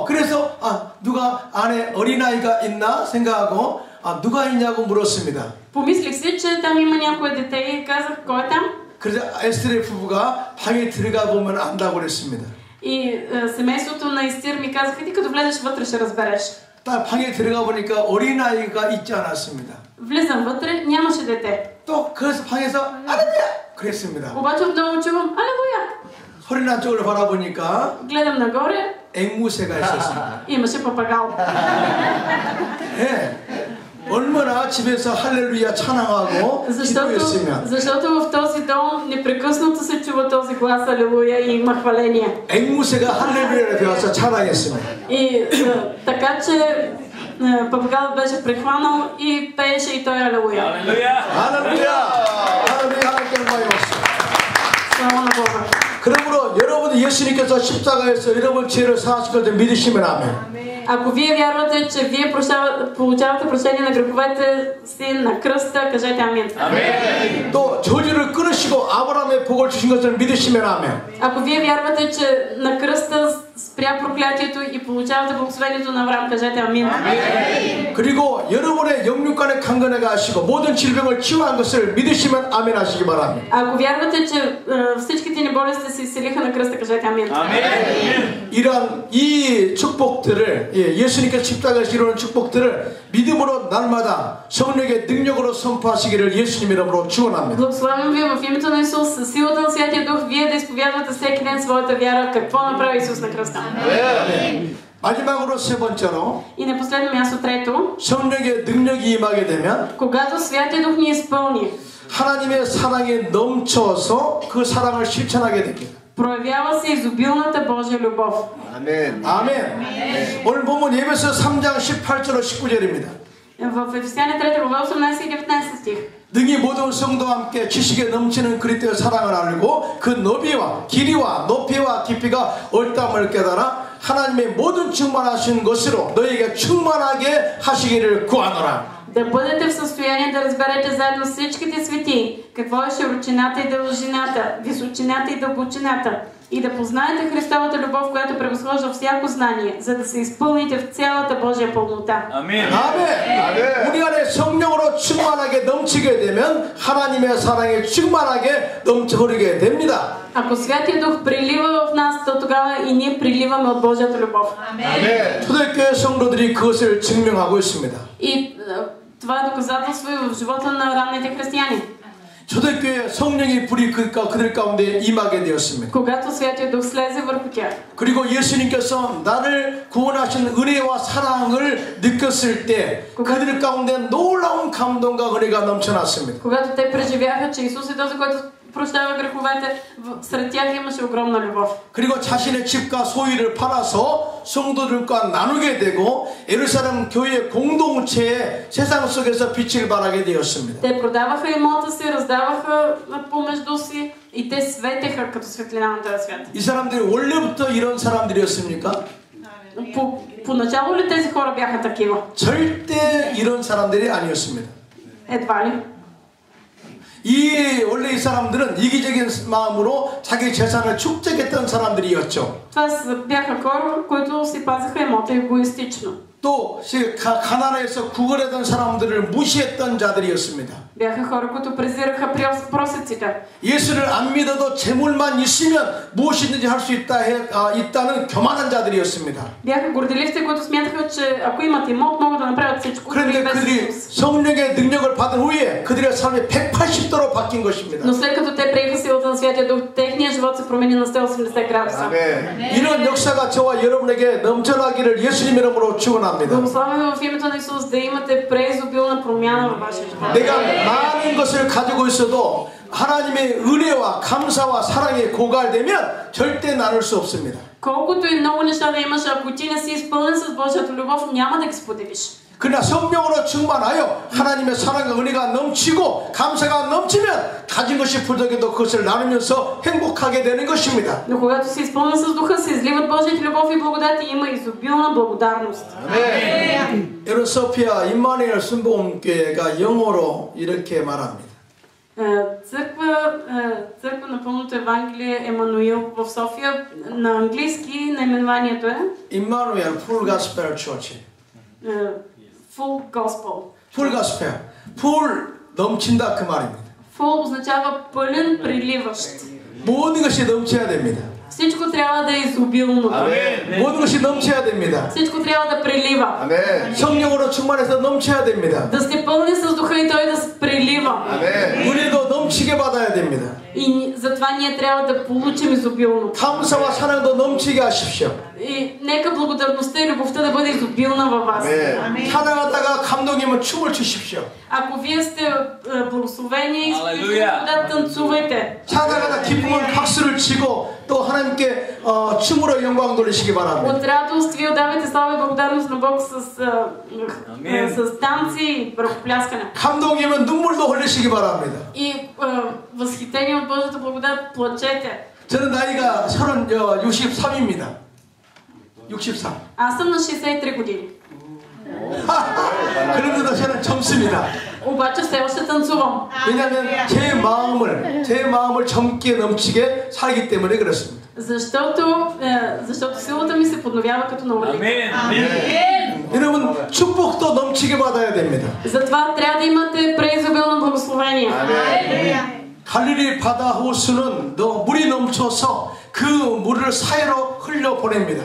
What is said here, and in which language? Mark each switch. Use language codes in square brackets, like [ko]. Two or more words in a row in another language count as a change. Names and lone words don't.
[ko] 그래서 누가 안에 어린아이가 있나 생각하고 누가 있냐고 물었습니다. [bg] Помислих си, че там има някое дете и казах: кой е там? [ko] 그래서 에스тер의 부부가 방에 들어가 보면 안다고 그랬습니다. [bg] И семейството на Естир ми казаха: ти като влезеш вътре ще разбереш. [ko] 딱 방에 들어가 보니까 어린아이가 있지 않았습니다. [bg] Влизам вътре, нямаше дете. [ko] 또 그래서 방에서 할렐루야 그랬습니다. [bg] обаче отново чувам 할렐уя. [ko] 허리나 쪽을 바라보니까 [bg] Гледам нагоре, [ko] 앵무새가 있었습니다. [bg] имаше папагал. [ko] 네. 얼마나 집에서 할렐루야 찬양하고 기도했으면 [bg] защото в този дом непрекъснато се чува този глас алелуя и има хваление. [ko] 앵무새가 할렐루야를 배워서 찬양했습니다. [bg] И така че папагалът беше прехванал и пееше и той алелуя. [ko] 할렐루야! 할렐루야! 할렐루야! 하나님께 영광이 없습니다. [bg] Слава на Бога. [ko] 그러므로 여러분 예수님께서 십자가에서 여러분 죄를 사하실 것을 믿으시면 아멘. [bg] Ако вие вярвате, че вие получавате прощение на греховете си на кръста, кажете амин. [ko] 아멘. 또 저주를 끊으시고 아브라함의 복을 주신 것을 믿으시면 아멘. [bg] Ако вие вярвате, че на кръста спря проклятието и получавате благословението на Авраам, кажете амин. [ko] 그리고 여러분의 영육간의 강건해가 하시고 모든 질병을 치유한 것을 믿으시면 아멘 하시기 바랍니다. [bg] Ако вярвате, че всичките ни болести се изцелиха на кръста, кажете амин. [ko] 이러한 이 축복들을 예수님께서 십자가에서 이루는 축복들을 믿음으로 날마다 성령의 능력으로 선포하시기를 예수님 이름으로 축원합니다. [bg] Благословям ви в името на Исус, със силата на Святия Дух, вие да изповядвате всеки ден своята вяра, какво направи Исус на кръста. [ko] 마지막으로 세 번째로 [bg] И на последно място трето, [ko] 성령의 능력이 임하게 되면 [bg] когато Святия Дух ни изпълни, [ko] 하나님의 사랑에 넘쳐서 그 사랑을 실천하게 됩니다. [bg] проявява се изобилната Божия любов. [ko] 아멘. 아멘. 오늘 보면 예배서 3장 18절로 19절입니다. [bg] В Ефесяни 3 глава 18 и 19 стих. [ko] 능히 모든 성도와 함께 지식에 넘치는 그리스도의 사랑을 알고 그 너비와 길이와 높이와 깊이가 옳다함을 깨달아 하나님의 모든 충만하신 것으로 너에게 충만하게 하시기를 구하노라. [bg] Да бъдете в състояние да разберете заедно с всичките светии какво е широчината и дължината, височината и дълбочината, и да познаете Христовата любов, която превъзхожда всяко знание, за да се изпълните в цялата Божия пълнота. [ko] 아멘. 아멘. 우리 안에 성령으로 충만하게 넘치게 되면 하나님의 사랑에 충만하게 넘쳐 흐르게 됩니다. [bg] Ако Святия Дух прилива в нас, то тогава и ние приливаме от Божията любов. [ko] 아멘. 초대교회 성도들이 그것을 증명하고 있습니다. [bg] И това е доказателство и в живота на ранните християни. [ko] 초대교회 성령의 불이 그들 가운데 임하게 되었습니다. [bg] Когато Святия Дух слезе върху тях. [ko] 그리고 예수님께서 나를 구원하신 은혜와 사랑을 느꼈을 때 그들 가운데 놀라운 감동과 은혜가 넘쳐났습니다. [bg] Когато те преживяха, че Исус е този, който прощава греховете, сред тях имаше огромна любов. [ko] 그리고 자신의 집과 소유를 팔아서 성도들과 나누게 되고 예루살렘 교회 공동체에 세상 속에서 빛을 발하게 되었습니다. [bg] Те продаваха имота си, раздаваха помежду си и те светеха като светлина на този свят. [ko] 이 사람들이 원래부터 이런 사람들이었습니까? [bg] Поначало ли тези хора бяха такива? [ko] 절대 이런 사람들이 아니었습니다. [bg] Едва ли. [ko] 원래 이 사람들은 이기적인 마음으로 자기 재산을 축적했던 사람들이었죠. [bg] Това бяха хора, които си пазиха имота егоистично. [ko] 또 가난해서 구걸했던 사람들을 무시했던 자들이었습니다. [bg] Бяха хора, които презираха просеците. [ko] 예수를 안 믿어도 재물만 있으면 무엇이든지 할 수 있다는 교만한 자들이었습니다. [bg] Бяха горделивци, които смятаха, че ако имат имот, могат да направят всичко. [ko] 그런데 그들이 성령의 능력을 받은 후에 그들의 삶이 180도로 바뀐 것입니다. [bg] Но след като те приеха силата на Святия Дух, техният живот се промени на 180 градуса. [ko] 이런 역사가 저와 여러분에게 넘쳐나기를 예수님 이름으로 축원합니다. [bg] Благославяме в името на Исус да имате преизобилна промяна във вашия живот. [ko] 내가 많은 것을 가지고 있어도 하나님의 은혜와 감사와 사랑에 고갈되면 절대 나눌 수 없습니다. [bg] Колкото и много неща да имаш, ако ти не си изпълнен с Божията любов, няма да ги споделиш. [ko] 그러나 성령으로 충만하여 하나님의 사랑과 은혜가 넘치고 감사가 넘치면 가진 것이 부족해도 그것을 나누면서 행복하게 되는 것입니다. [bg] Но когато си изпълнен с Духа, се изливат Божията любов и благодат и има изобилна благодарност. [ko] 여러분 소피아 임마누엘 순복음교회가 영어로 이렇게 말합니다. [bg] Църква на пълното Евангелие Емануил в София, на английски наименованието е Emmanuel Full Gospel Church. Full Gospel. [ko] Full Gospel. Full 넘친다 그 말입니다. [bg] Full означава пълен, приливащ. [ko] 모든 것이 넘쳐야 됩니다. [bg] Всичко трябва да е изобилно. [ko] 모든 것이 넘쳐야 됩니다. [bg] Всичко трябва да прелива. [ko] 성령으로 충만해서 넘쳐야 됩니다. [bg] Да сте пълни с Духа и Той да прелива. [ko] 우리도 넘치게 받아야 됩니다. [bg] И затова ние трябва да получим изобилно. [ko] 감사와 사랑도 넘치게 하십시오. [bg] И нека благодарността и любовта да бъде изобилна във вас. [ko] 찬양하다가 감동이면 춤을 추십시오. [bg] Ако вие сте благословени, да танцувайте. [ko] 찬양하다 기쁨은 박수를 치고 또 하나님께 춤으로 영광 돌리시기 바랍니다. [bg] От радост вие отдавайте слава и благодарност на Бог с танци и ръкопляскане. [ko] 감동이면 눈물도 흘리시기 바랍니다. [bg] И възхитение от Божията благодат плачете. [ko] 저는 나이가 63입니다. 63. [bg] Аз съм на 63 години. [ko] 그런데도 저는 젊습니다. [bg] обаче все още танцувам. [ko] 왜냐하면 제 마음을 젊게 넘치게 살기 때문에 그렇습니다. [bg] Защото силата ми се подновява като на олив. [ko] 여러분 축복도 넘치게 받아야 됩니다. [bg] затова трябва да имате преизобилно благословение. [ko] 갈릴리 바다 호수는 물이 넘쳐서 그 물을 사이로 흘려 보냅니다.